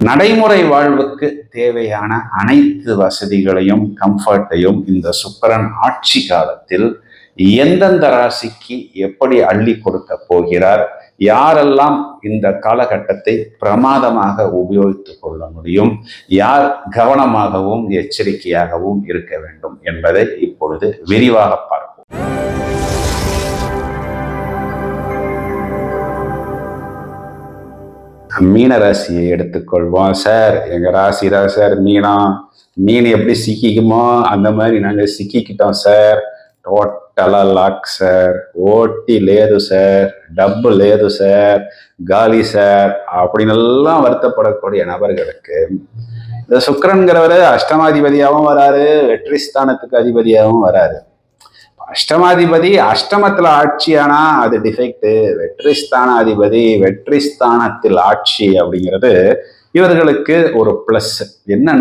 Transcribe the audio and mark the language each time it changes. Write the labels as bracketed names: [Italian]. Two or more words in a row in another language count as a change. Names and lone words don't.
[Tamil] நடைமுறை வாழ்வுக்கு தேவையான அனைத்து வசதிகளையும், கம்ஃபர்ட்டையும் இந்த சுக்கிரன் ஆட்சி காலத்தில் எந்தெந்த ராசிக்கு எப்படி அள்ளி கொடுக்க போகிறார், யாரெல்லாம் இந்த காலகட்டத்தை பிரமாதமாக உபயோகித்துக் கொள்ள முடியும், யார் கவனமாகவும் எச்சரிக்கையாகவும் இருக்க வேண்டும் என்பதை இப்பொழுது விரிவாக பார்ப்போம். மீன ராசியை எடுத்துக்கொள்வோம். சார், எங்க ராசி தான் சார் மீனம். மீன் எப்படி சிக்கிக்குமோ அந்த மாதிரி நாங்க சிக்கிக்கிட்டோம் சார். [English] total lock [Telugu] సార్, ఓటీ లేదు సాர், డబ్బు లేదు [Tamil] சார், காலி சார் அப்படின்னு எல்லாம் வருத்தப்படக்கூடிய நபர்களுக்கு இந்த சுக்கிரன்கிறவரு அஷ்டமாதிபதியாகவும் வராரு, வெற்றி ஸ்தானத்துக்கு அதிபதியாகவும் வராரு. அஷ்டமாதிபதி அஷ்டமத்துல ஆட்சியானா அது டிஃபெக்ட், வெற்றி ஸ்தான அதிபதி வெற்றி ஸ்தானத்தில் ஆட்சி அப்படிங்கிறது இவர்களுக்கு ஒரு பிளஸ்.